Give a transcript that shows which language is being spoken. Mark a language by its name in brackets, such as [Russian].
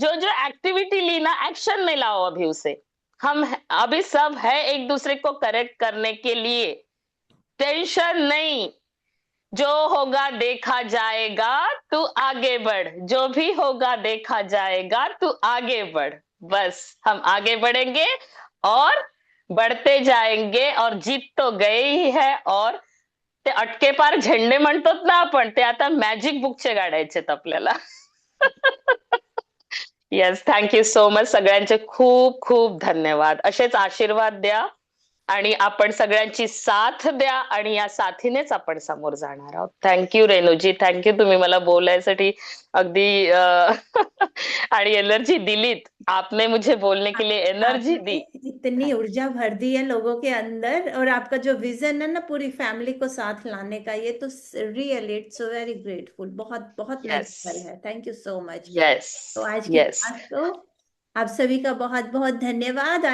[Hindi] जो जो एक्टिविटी ली ना, एक्शन में लाओ अभी उसे। हम अभी सब है एक दूसरे को करेक्ट करने के लिए, टेंशन नहीं। जो होगा देखा जाएगा, तू आगे बढ़। जो भी होगा देखा जाएगा, तू आगे बढ़। बस हम आगे बढ़ेंगे और बढ़ते जाएंगे, और जीत तो गए ही है। [Marathi] और ते अटके पार झेंडे म्हणतात ना आपण, ते आता मॅजिक बुकचे काढायचेत आपल्याला [English] Yes, thank you so much. [Marathi] सगळ्यांचे खूप खूप धन्यवाद. असेच आशीर्वाद द्या आणि आपण सगळ्यांची साथ द्या, आणि या साथीनेच आपण समोर जाणार आहोत. थँक्यू रेणूजी, थँक्यू, तुम्ही मला बोलायसाठी अगदी आणि एनर्जी दिलीत. [Hindi] आपने मुझे बोलने के लिए एनर्जी दी. इतनी ऊर्जा भर दी है लोगों के अंदर, और आपका जो विजन है ना पूरी फैमिली को साथ लाने का, ये तो [English] Really it's so very grateful. [Hindi] बहुत बहुत नजर है। [English] Thank you so much. Yes, [Hindi] तो आज की [English] yes, [Hindi] क्लास को आप सभी का बहुत बहुत धन्यवाद।